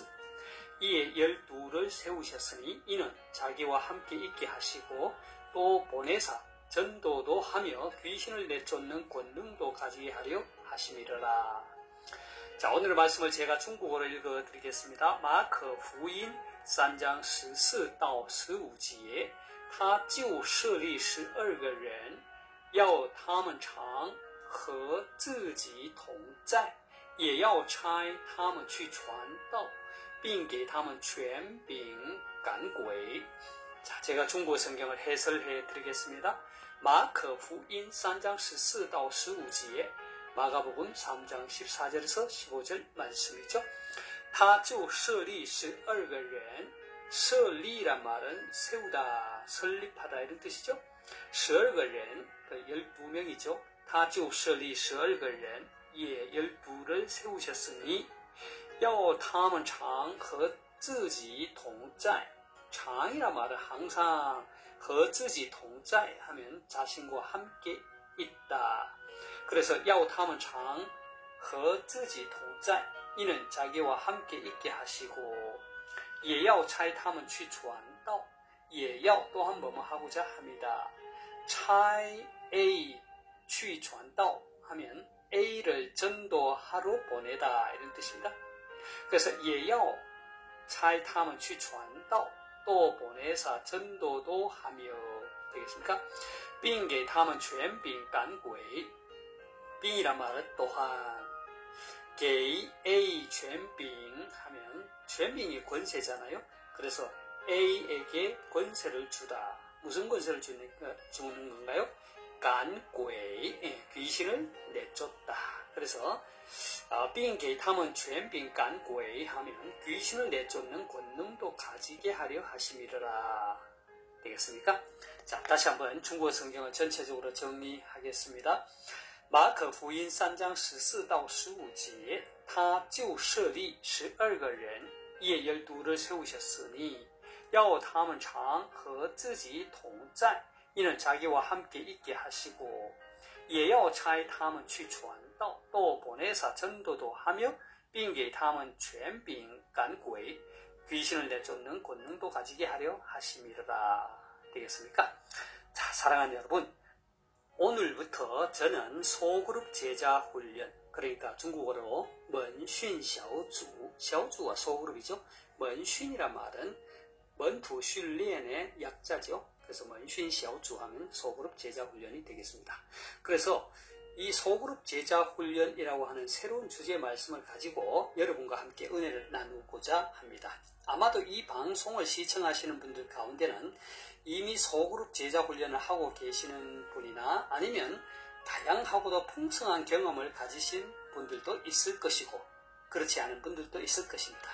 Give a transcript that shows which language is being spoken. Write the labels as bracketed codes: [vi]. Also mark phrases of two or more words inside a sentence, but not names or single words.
[ko] 이에 12를 세우셨으니 이는 자기와 함께 있게 하시고 또 보내사 전도도 하며 귀신을 내쫓는 권능도 가지게 하려 하심이러라. 자, 오늘의 말씀을 제가 중국어로 읽어드리겠습니다. [zh] 马可福音3章14到15节，他就设立12个人，要他们常和自己同在，也要差他们去传道，并给他们权柄赶鬼。 [ko] 자, 제가 중국어 성경을 해설해 드리겠습니다. [zh] 马可福音3章14到15节 [ko] 마가복음 3장 14절에서 15절 말씀이죠. [zh] 他就设立12个人, 设立 [ko] 란 말은 세우다, 설립하다 이런 뜻이죠. [zh] 12 个人, 12명이죠. 他就设立12个人, [ko] 예, 12를 세우셨으니 [zh] 要他们常和自己同在. [ko] 常이란 말은 항상 [zh] 和自己同在 [ko] 하면 자신과 함께 있다. 그래서 [zh] 要他们常和自己同在 [ko] 이는 자기와 함께 있게 하시고 [zh] 也要差他们去传道 也要 [ko] 또한 뭐뭐 하고자 합니다. [zh] 差 A 去传道 [ko] 하면 A를 전도하러 보내다 이런 뜻입니다. 그래서 [zh] 也要差他们去传道 [ko] 또 보내사 전도도 하며 되겠습니까? [zh] 并给他们权柄赶鬼 [ko] 빙이란 말은 또한 [zh] 给 A 权柄 [ko] 하면 权柄이 권세잖아요. 그래서 A에게 권세를 주다. 무슨 권세를 주는 건가요? [zh] 赶鬼 [ko] 귀신을 내쫓다. 그래서 [zh] 并给他们权柄赶鬼 [ko] 하면 귀신을 내쫓는 권능도 가지게 하려 하심이라. 되겠습니까? 자, 다시 한번 중국어 성경을 전체적으로 정리하겠습니다. [zh] 马可福音3章14到15节，他就设立12个人，也 [ko] 12를 세우셨으니， [zh] 要他们常和自己同在， [ko] 이는 자기와 함께 있게 하시고， [zh] 也要差他们去传道， [ko] 또 보내사 전도도 하며， [zh] 并给他们权柄赶鬼， [ko] 귀신을 내쫓는 권능도 가지게 하려 하심이라. 되겠습니까? 자, 사랑하는 여러분. 오늘부터 저는 소그룹 제자 훈련, 그러니까 중국어로 [zh] 门训小组, 小组 [ko] 와 소그룹이죠. 门训 이란 말은 門徒训练의 약자죠. 그래서 [zh] 门训小组 [ko] 하면 소그룹 제자 훈련이 되겠습니다. 그래서 이 소그룹 제자 훈련이라고 하는 새로운 주제의 말씀을 가지고 여러분과 함께 은혜를 나누고자 합니다. 아마도 이 방송을 시청하시는 분들 가운데는 이미 소그룹 제자 훈련을 하고 계시는 분이나 아니면 다양하고도 풍성한 경험을 가지신 분들도 있을 것이고 그렇지 않은 분들도 있을 것입니다.